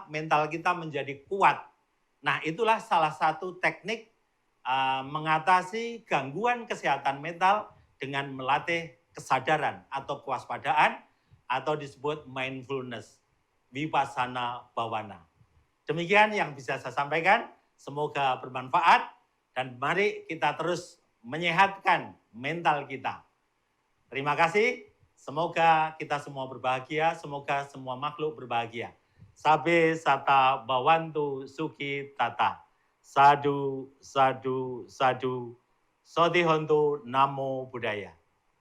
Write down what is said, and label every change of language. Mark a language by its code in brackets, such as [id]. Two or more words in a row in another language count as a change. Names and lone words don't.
[id] Mental kita menjadi kuat. Nah, itulah salah satu teknik mengatasi gangguan kesehatan mental dengan melatih kesadaran atau kewaspadaan atau disebut mindfulness, [pi] vipassana bhavana. [id] Demikian yang bisa saya sampaikan, semoga bermanfaat dan mari kita terus menyehatkan mental kita. Terima kasih, semoga kita semua berbahagia, semoga semua makhluk berbahagia. [pi] Sabe sata bawantu suki tata. Sadu, sadu, sadu. Sodihontu namo buddhaya.